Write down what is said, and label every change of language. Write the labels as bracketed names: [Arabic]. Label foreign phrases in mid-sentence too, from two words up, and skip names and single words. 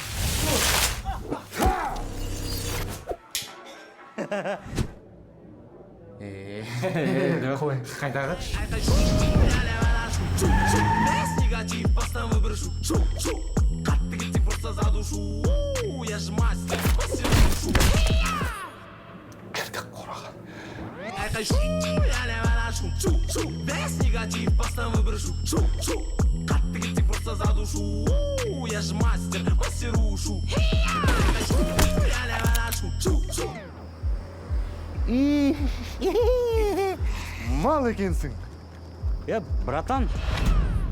[Kazakh] Қой, қайдағы? [Russian] Негатив, поставь выбор шу. [Kazakh] Қатты кетсек [Russian] просто задушу. Я же мастер, шу. [Kazakh] Кірді қораға. Айқай шу, шу. [Russian] Весь негатив, поставь выбор шу. [Kazakh] Қатты кетсек [Russian] просто задушу. Я же мастер, шу. Шу. [Kazakh] Мал екенсің. [Russian] Братан,